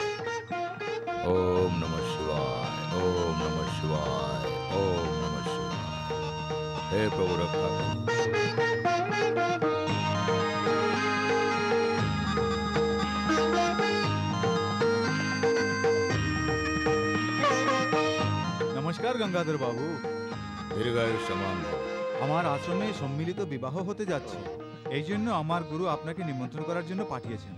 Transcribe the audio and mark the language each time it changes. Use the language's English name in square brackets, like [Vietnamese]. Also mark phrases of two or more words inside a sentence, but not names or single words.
[Sanskrit] ओम नमः शिवाय। ओम नमः शिवाय। ओम नमः शिवाय। [Hindi] हे प्रभु रक्षा करो। [Bangla] নমস্কার গঙ্গাধর বাবু। [Sanskrit] দীর্ঘায়ু সমান ভব। [Bangla] আমার আশ্রমে সম্মিলিত বিবাহ হতে যাচ্ছে, এই জন্য আমার গুরু আপনাকে নিমন্ত্রণ করার জন্য পাঠিয়েছেন।